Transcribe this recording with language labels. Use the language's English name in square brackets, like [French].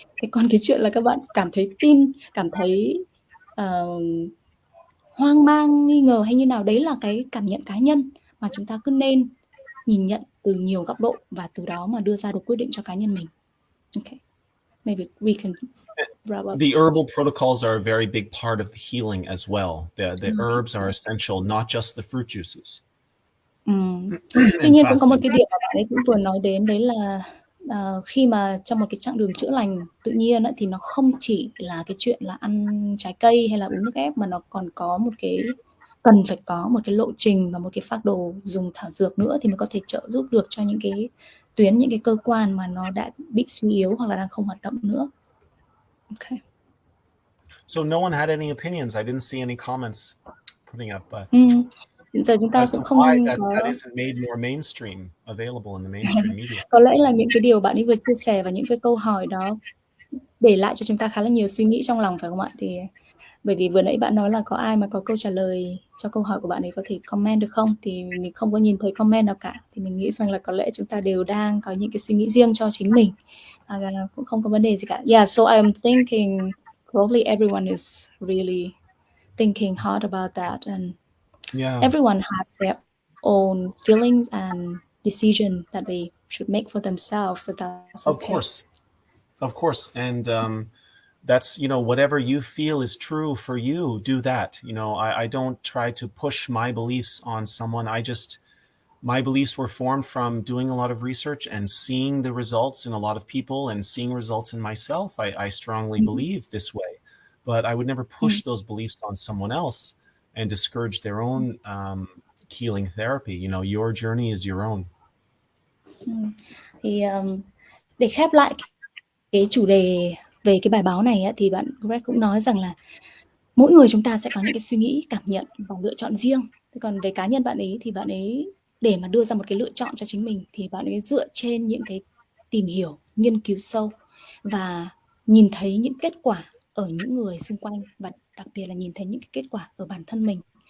[Vietnamese] Thế còn cái chuyện là các bạn cảm thấy hoang mang, nghi ngờ hay như nào, đấy là cái cảm nhận cá nhân mà chúng ta cứ nên nhìn nhận từ nhiều góc độ và từ đó mà đưa ra được quyết định cho cá nhân mình. [English] Okay. Maybe we can wrap up. The herbal protocols are a very big part of the healing as well. The herbs are essential, not just the fruit juices. [Vietnamese] Tuy nhiên cũng có một cái điểm mà bạn ấy cũng vừa nói đến, đấy là khi mà trong một cái chặng đường chữa lành tự nhiên ấy, thì nó không chỉ là cái chuyện là ăn trái cây hay là uống nước ép, mà nó còn có cần phải có một cái lộ trình và một cái phác đồ dùng thảo dược nữa thì mới có thể trợ giúp được cho những cái tuyến, những cái cơ quan mà nó đã bị suy yếu hoặc là đang không hoạt động nữa. [English] Okay. So no one had any opinions. I didn't see any comments putting up, but [Vietnamese] hiện giờ chúng ta cũng không [English] that isn't made more mainstream, available in the mainstream media. [Vietnamese] Có lẽ là những cái điều bạn ấy vừa chia sẻ và những cái câu hỏi đó để lại cho chúng ta khá là nhiều suy nghĩ trong lòng, phải không ạ? Thì bởi vì vừa nãy bạn nói là có ai mà có câu trả lời cho câu hỏi của bạn ấy có thể comment được không, thì mình không có nhìn thấy comment nào cả, thì mình nghĩ rằng là có lẽ chúng ta đều đang có những cái suy nghĩ riêng cho chính mình, cũng không có vấn đề gì cả. [English] Yeah, so I'm thinking probably everyone is really thinking hard about that, and everyone has their own feelings and decision that they should make for themselves. So that's okay. Of course. Of course. And that's, whatever you feel is true for you, do that. I don't try to push my beliefs on someone. My beliefs were formed from doing a lot of research and seeing the results in a lot of people and seeing results in myself. I strongly believe this way, but I would never push those beliefs on someone else and discourage their own healing therapy. Your journey is your own. [Vietnamese] Thì để khép lại cái chủ đề về cái bài báo này thì bạn Greg cũng nói rằng là mỗi người chúng ta sẽ có những cái suy nghĩ, cảm nhận và lựa chọn riêng. Thế còn về cá nhân bạn ấy thì bạn ấy để mà đưa ra một cái lựa chọn cho chính mình thì bạn ấy dựa trên những cái tìm hiểu, nghiên cứu sâu và nhìn thấy những kết quả ở những người xung quanh và đặc biệt là nhìn thấy những cái kết quả ở bản thân mình.